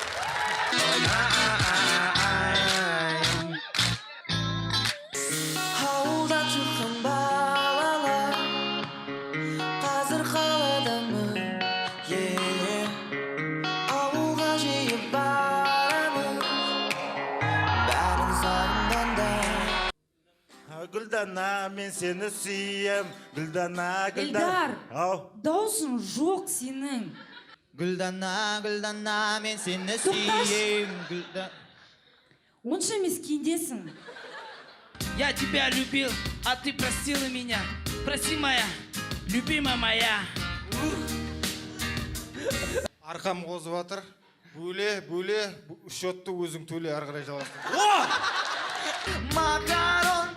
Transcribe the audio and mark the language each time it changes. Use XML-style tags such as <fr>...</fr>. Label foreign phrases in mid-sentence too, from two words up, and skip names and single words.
<kk>Ауылдан шыққан балалар қазір қаладамын, ауылға жиі барамыз, бәрін сағынғанда. Гүлдана, мен сені сүйем. Гүлдана. Эльдар, Ау. даусың жоқ сенің. Гүлдана, мен сені сүйем. Онша емес кендесің.</kk> <ru>Я тебя любил, а ты простила меня. Прости, моя, любимая моя.</ru> <kk>Арқам қозып жатыр. Бөле, счетты өзің төле, ары қарай жалғастыр. Макарон!</kk>